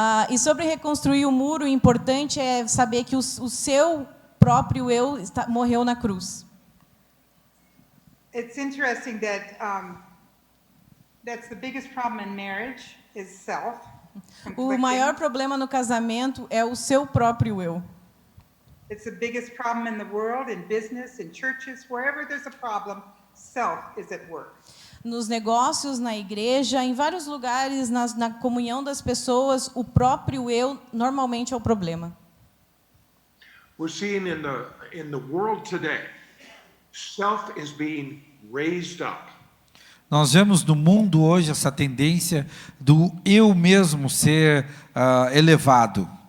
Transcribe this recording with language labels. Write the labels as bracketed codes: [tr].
[pt] E sobre reconstruir o muro, o importante é saber que o seu próprio eu morreu na cruz. [en] It's interesting that that's the biggest problem in marriage is self. [pt] O maior problema no casamento é o seu próprio eu. [en] It's the biggest problem in the world, in business, in churches, wherever there's a problem, self is at work. [pt] Nos negócios, na igreja, em vários lugares, na comunhão das pessoas, o próprio eu normalmente é o problema. [en] We're seeing in the world today self is being raised up. [pt] Nós vemos no mundo hoje essa tendência do eu mesmo ser elevado.